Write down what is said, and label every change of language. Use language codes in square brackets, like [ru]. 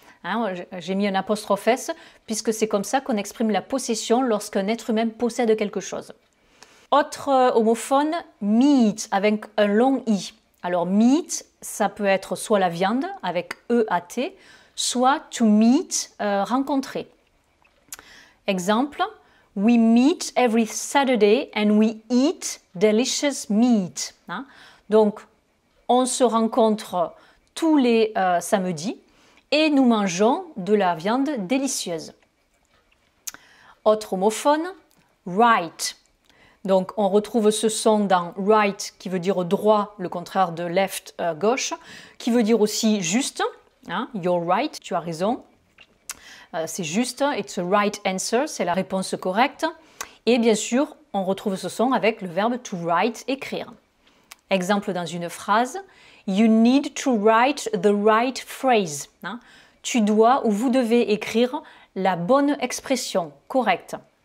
[fr] Hein, j'ai mis un apostrophe S puisque c'est comme ça qu'on exprime la possession lorsqu'un être humain possède quelque chose. Autre homophone, meat avec un long i. Alors meat, ça peut être soit la viande avec E-A-T, soit to meet, rencontrer. [en] Exemple, we meet every Saturday and we eat delicious meat. Hein? [fr] Donc, on se rencontre tous les samedis et nous mangeons de la viande délicieuse. Autre homophone, right. Donc on retrouve ce son dans right qui veut dire droit, le contraire de left, gauche, qui veut dire aussi juste. Hein, [en] you're right, [fr] tu as raison. C'est juste, [en] it's a right answer, [fr] c'est la réponse correcte. Et bien sûr, on retrouve ce son avec le verbe to write, écrire. Exemple dans une phrase, [en] you need to write the right phrase. Hein? [fr] Tu dois ou vous devez écrire la bonne expression, correcte.